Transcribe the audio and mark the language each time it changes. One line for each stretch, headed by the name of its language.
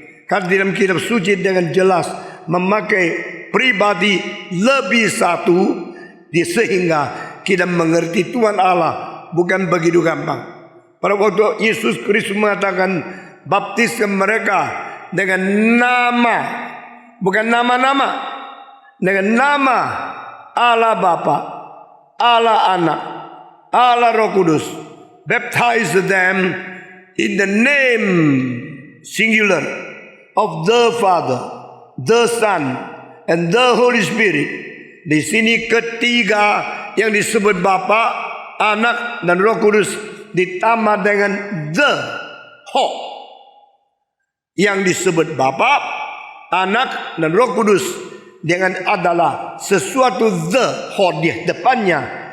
Indonesian: Karena dalam kitab suci dengan jelas memakai pribadi lebih satu, sehingga kita mengerti Tuhan Allah bukan begitu gampang. Pada waktu Yesus Kristus mengatakan baptiskan mereka dengan nama, bukan nama-nama, dengan nama Allah Bapa, Allah Anak, Allah Roh Kudus.
English: Baptize them in the name singular of the Father, the Son, and the Holy Spirit.
Indonesian: Di sini ketiga yang disebut Bapa, Anak, dan Roh Kudus ditambah dengan the Ho. Yang disebut Bapa, Anak, dan Roh Kudus dengan adalah sesuatu the Ho di depannya.